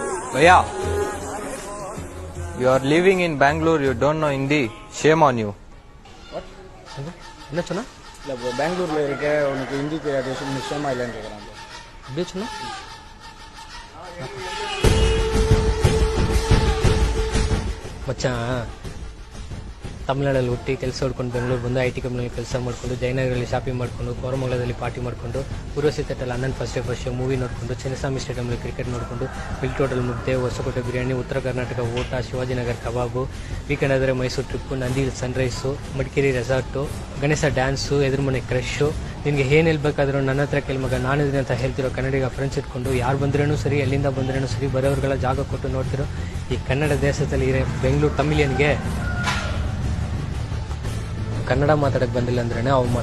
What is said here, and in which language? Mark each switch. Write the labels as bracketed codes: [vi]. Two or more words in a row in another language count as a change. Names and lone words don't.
[en] Bhaiya, you are living in Bangalore, you don't know Hindi. Shame on you. [ta] என்ன சொன்னா? இல்லை ப்ரோ, பெங்களூரில் இருக்க உனக்கு ஹிந்தி தெரியாது, நிச்சயமா இல்லைன்னு கேட்குறான் ப்ரோ. அப்படியே சொன்னா? [kn] ಮಚಾನ್ ತಮಿಳ್ನಾಡಲ್ಲಿ ಹುಟ್ಟಿ ಕೆಲಸ ಹುಡ್ಕೊಂಡು ಬೆಂಗಳೂರು ಬಂದು [en] IT companyಯಲ್ಲಿ [kn] ಕೆಲಸ ಮಾಡಿಕೊಂಡು ಜಯನಗರಲ್ಲಿ ಶಾಪಿಂಗ್ ಮಾಡಿಕೊಂಡು ಕೋರಮಂಗಲದಲ್ಲಿ ಪಾರ್ಟಿ ಮಾಡಿಕೊಂಡು ಉರ್ವಶಿ ಥಿಯೇಟರಲ್ಲಿ ಅಣ್ಣನ [en] first day movie [kn] ನೋಡಿಕೊಂಡು ಚಿನ್ನಸ್ವಾಮಿ ಸ್ಟೇಡಿಯಂನಲ್ಲಿ ಕ್ರಿಕೆಟ್ ನೋಡಿಕೊಂಡು ಮಿಲ್ಕ್ ಹೋಟೆಲ್ ಮುದ್ದೆ ಹೊಸಕೋಟೆ ಬಿರಿಯಾನಿ ಉತ್ತರ ಕರ್ನಾಟಕ ಊಟ ಶಿವಾಜಿನಗರ ಕಬಾಬು ವೀಕೆಂಡ್ ಆದರೆ ಮೈಸೂರು ಟ್ರಿಪ್ಪು ನಂದಿ ಸನ್ರೈಸು ಮಡಿಕೇರಿ ರೆಸಾರ್ಟು ಗಣೇಶ ಡ್ಯಾನ್ಸು ಎದುರುಮನೆ ಕ್ರಶ್ಶು ನಿನಗೆ ಏನು ಹೇಳ್ಬೇಕಾದ್ರೂ ನನ್ನ ಹತ್ರ ಕೇಳಿ ಮಗ ನಾನಿದ್ದೀನಿ ಅಂತ ಹೇಳ್ತಿರೋ ಕನ್ನಡಿಗ ಫ್ರೆಂಡ್ಸ್ ಇಟ್ಕೊಂಡು ಯಾರು ಬಂದ್ರೇನು ಸರಿ ಎಲ್ಲಿಂದ ಬಂದ್ರೇನು ಸರಿ ಬರೋರ್ಗೆಲ್ಲ ಜಾಗ ಕೊಟ್ಟು ನೋಡ್ತಿರೋ ಈ ಕನ್ನಡ ದೇಶದಲ್ಲಿ ಇರೋ ಬೆಂಗಳೂರು ತಮಿಳಿಯನ್ಗೆ ಕನ್ನಡ ಮಾತಾಡೋಕ್ಕೆ ಬಂದಿಲ್ಲ ಅಂದ್ರೇ ಅವಮಾನ.